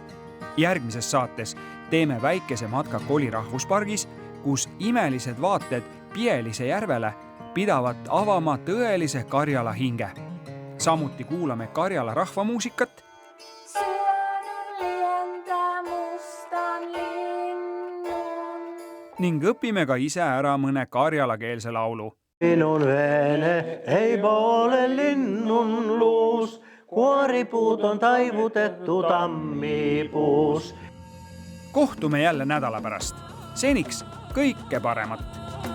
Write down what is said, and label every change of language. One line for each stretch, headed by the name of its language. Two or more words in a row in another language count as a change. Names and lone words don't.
Estonian: Järgmises saates teeme väikese matka Koli rahvuspargis, kus imelised vaated Pielise järvele pidavat avama tõelise Karjala hinge. Samuti kuulame Karjala rahvamuusikat ning õpime ka ise ära mõne karjalakeelse laulu.
Karelian: Minun vene ei ole linnun luus, kuoripuut on taivutettu tammipuus.
Estonian: Kohtume jälle nädala pärast. Seniks kõike paremat!